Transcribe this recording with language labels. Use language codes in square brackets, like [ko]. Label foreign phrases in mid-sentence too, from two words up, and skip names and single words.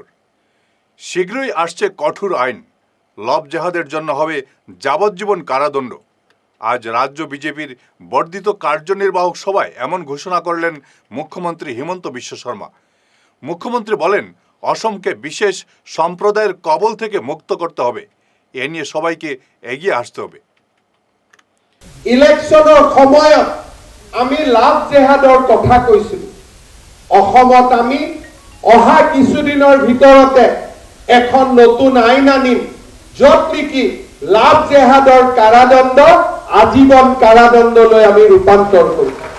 [bn] শীঘ্রই আসছে কঠোর আইন, লব জেহাদের জন্য হবে যাবজ্জীবন কারাদণ্ড। আজ রাজ্য বিজেপির বর্ধিত কার্যনির্বাহক সভায় এমন ঘোষণা করলেন মুখ্যমন্ত্রী হিমন্ত বিশ্ব শর্মা। মুখ্যমন্ত্রী বলেন, অসমকে বিশেষ সম্প্রদায়ের কবল থেকে মুক্ত করতে হবে। এ নিয়ে সবাইকে এগিয়ে আসতে হবে। [as] ইলেকশনৰ সময়ত আমি লাভ জেহাদৰ কথা কৈছিলো। অসমত আমি অহা কিছুদিনৰ ভিতৰতে এখন নতুন আইন আনিম, য'ত নেকি লাভ জেহাদৰ কাৰাদণ্ড আজীবন কাৰাদণ্ডলৈ আমি ৰূপান্তৰ কৰিম।